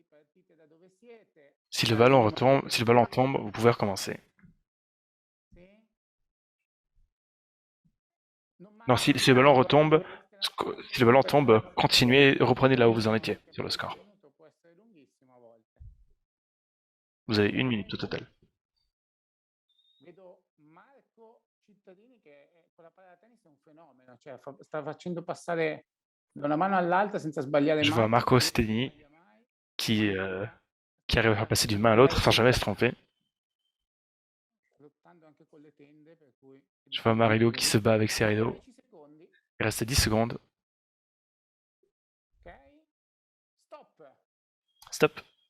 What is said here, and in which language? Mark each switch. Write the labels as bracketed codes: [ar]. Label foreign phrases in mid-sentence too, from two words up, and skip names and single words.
[fr] Si le ballon tombe, vous pouvez recommencer. Non, si le ballon retombe, si le ballon tombe, continuez, reprenez là où vous en étiez sur le score. Vous avez 1 minute au total. [it] Vedo Marco Cittadini che con la palla da tennis è un fenomeno, cioè sta facendo passare da una mano all'altra senza sbagliare mai. [fr] Je vois Marco Cittadini qui arrive à faire passer d'une main à l'autre sans jamais se tromper. Je vois Marilou qui se bat avec ses rideaux. Il reste 10 secondes. Stop.